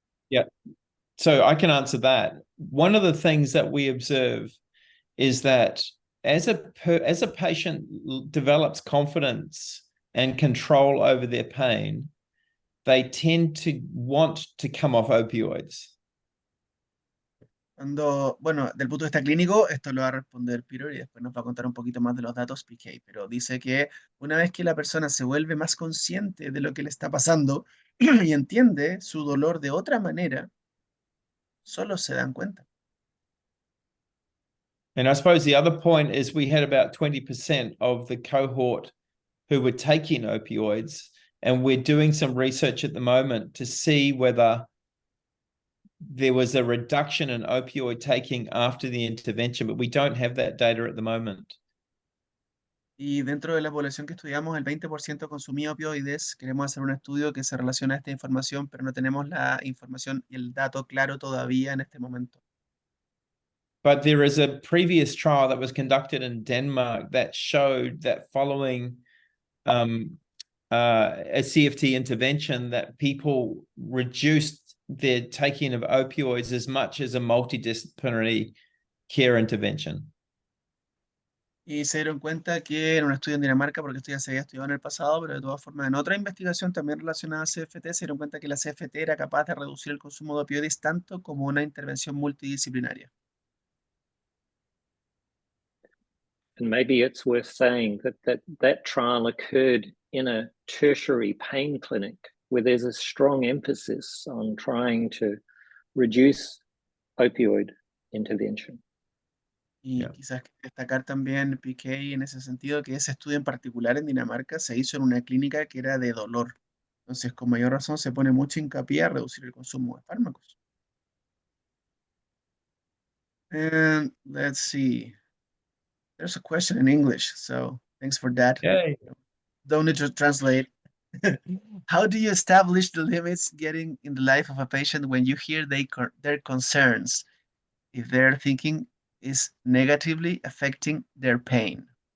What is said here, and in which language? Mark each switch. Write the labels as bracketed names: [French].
[English] Yeah. So I can answer that. One of the things that we observe is that as a patient develops confidence and control over their pain, they tend to want to come off opioids. [Spanish] Bueno, del punto de vista clínico, esto lo va a responder Peter y después nos va a contar un poquito más de los datos PK, pero dice que una vez que la persona se vuelve más consciente de lo que le está pasando y entiende su dolor de otra manera, solo se dan cuenta. [English] And I suppose the other point is we had about 20% of the cohort who were taking opioids, and we're doing some research at the moment to see whether there was a reduction in opioid taking after the intervention, but we don't have that data at the moment. [Spanish] Y dentro de la población que estudiamos, el 20% consumía opioides. Queremos hacer un estudio que se relaciona a esta información, pero no tenemos la información y el dato claro todavía en este momento. [English] But there is a previous trial that was conducted in Denmark that showed that following a CFT intervention, that people reduced their taking of opioids as much as a multidisciplinary care intervention. [Spanish] Y se dieron cuenta que en un estudio en Dinamarca, porque esto ya se había estudiado en el pasado, pero de todas formas en otra investigación también relacionada a CFT, se dieron cuenta que la CFT era capaz de reducir el consumo de opioides tanto como una intervención multidisciplinaria. [English] And maybe it's worth saying that trial occurred in a tertiary pain clinic where there's a strong emphasis on trying to reduce opioid intervention. [Spanish] Y quizás destacar también, PK, en ese sentido, que ese estudio en particular en Dinamarca se hizo en una clínica que era de dolor. Entonces, con mayor razón, se pone mucho hincapié a reducir el consumo de fármacos. [English] And let's see. There's a question in English, so thanks for that. Yay. Don't need to translate. How do you establish the limits getting in the life of a patient when you hear their concerns, if their thinking is negatively affecting their pain?